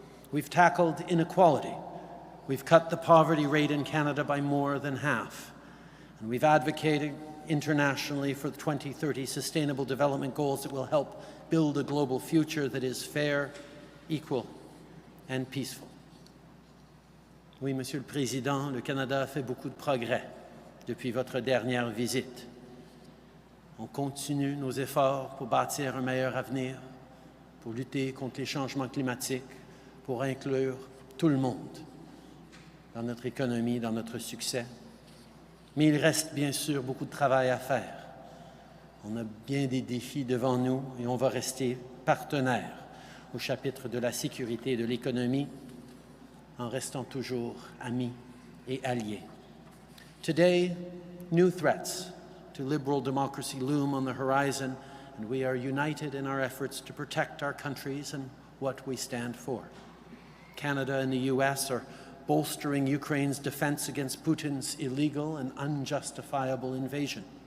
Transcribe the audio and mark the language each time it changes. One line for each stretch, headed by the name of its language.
English: We've tackled inequality. We've cut the poverty rate in Canada by more than half. And we've advocated internationally for the 2030 Sustainable Development Goals that will help build a global future that is fair, equal, and peaceful.
French: Oui, Monsieur le Président, le Canada a fait beaucoup de progrès depuis votre dernière visite. On continue nos efforts pour bâtir un meilleur avenir, pour lutter contre les changements climatiques, pour inclure tout le monde dans notre économie, dans notre succès. Mais il reste bien sûr beaucoup de travail à faire. On a bien des défis devant nous et on va rester partenaire au chapitre de la sécurité et de l'économie en restant toujours amis et alliés.
English: Today, new threats to liberal democracy loom on the horizon, and we are united in our efforts to protect our countries and what we stand for. Canada and the US are bolstering Ukraine's defense against Putin's illegal and unjustifiable invasion.